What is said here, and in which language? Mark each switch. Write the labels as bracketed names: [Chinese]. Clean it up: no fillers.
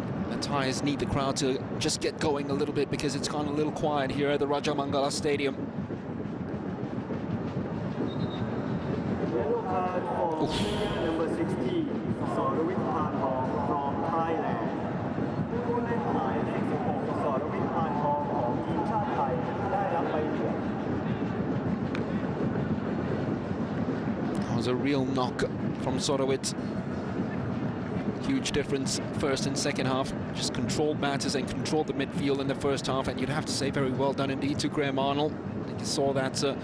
[English] The Thais need the crowd to just get going a little bit because it's gone a little quiet here at the Rajamangala Stadium. Number 16, Sorowitz from Thailand. [Thai] ผู้เล่นหมายเลข 16 Sorowitz ของทีมชาติไทยได้รับใบเหลือง [English] That was a real knock from Sorowitz. Huge difference first and second half. Just controlled matters and controlled the midfield in the first half, and you'd have to say very well done indeed to Graham Arnold. I think you saw that